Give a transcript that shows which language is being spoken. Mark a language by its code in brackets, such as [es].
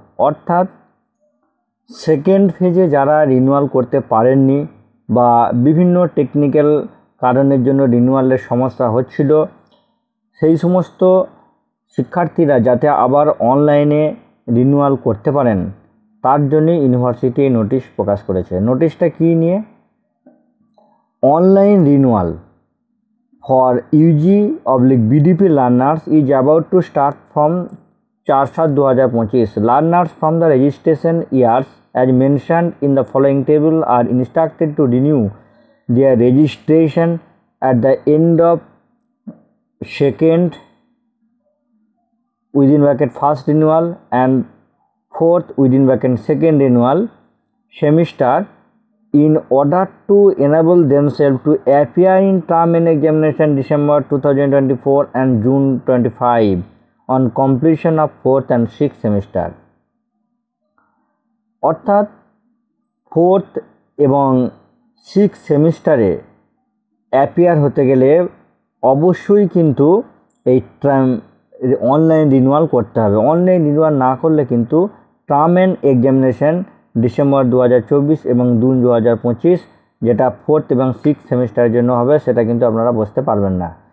[bn] অর্থাৎ সেকেন্ড ফেজে যারা রিনিউয়াল করতে পারেননি বা বিভিন্ন টেকনিক্যাল কারণের জন্য রিনিউয়ালের সমস্যা হচ্ছিল, সেই সমস্ত শিক্ষার্থীরা যাতে আবার অনলাইনে রিনিউয়াল করতে পারেন তার জন্য ইউনিভার্সিটি নোটিশ প্রকাশ করেছে। নোটিশটা কী নিয়ে? [en] Online renewal for UG/BDP learners is about to start from 4/7/2025. Learners from the registration years as mentioned in the following table are instructed to renew their registration at the end of second (first renewal) and fourth (second renewal) semester in order to enable themselves to appear in term and examination December 2024 and June 25 on completion of 4th and 6th semester। [bn] অর্থাৎ 4th এবং 6th সেমিস্টারে appear হতে গেলে অবশ্যই কিন্তু এই online renewal করতে হবে। অনলাইন রিনিউয়াল না করলে কিন্তু টার্ম অ্যান্ড এক্সামিনেশন ডিসেম্বর 2024 এবং জুন 2025 যেটা 4th এবং 6th সেমিস্টারের জন্য হবে সেটা কিন্তু আপনারা বসতে পারবেন না।